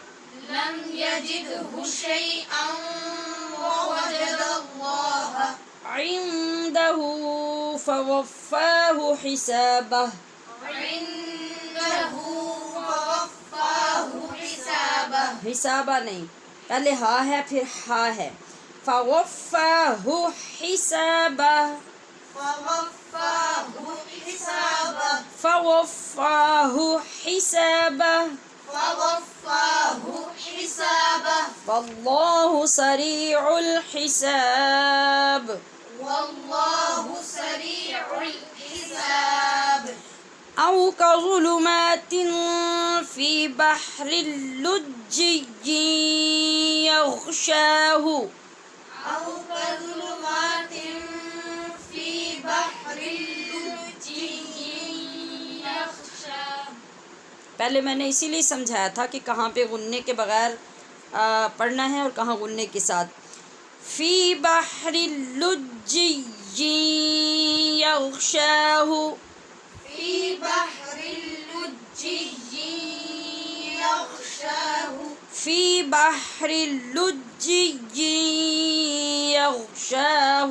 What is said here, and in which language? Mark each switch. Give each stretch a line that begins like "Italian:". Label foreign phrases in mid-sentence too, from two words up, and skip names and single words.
Arabic: لم يجده شيئا ووجد الله عنده فوفاه حسابه. عنده فوفاه حسابه.
Urdu: حسابہ نہیں، پہلے ہا ہے پھر ہا ہے.
Arabic: فوفاہ حسابہ. فوفاه حسابه. فوفاہ حسابہ. فوفاه حسابه. واللہ سریع الحساب. والله سريع الحساب. أو كظلمات في بحر لجي يغشاه. أو كظلمات في بحر لجي يغشاه.
Urdu: پہلے میں نے اسی لیے سمجھایا تھا کہ کہاں پہ غننے کے بغیر پڑھنا ہے اور کہاں غننے کے ساتھ.
Arabic: فی بحر لجی یغشاہ. في بحر لجي يغشاه. فی بحر لجی یغشاہ.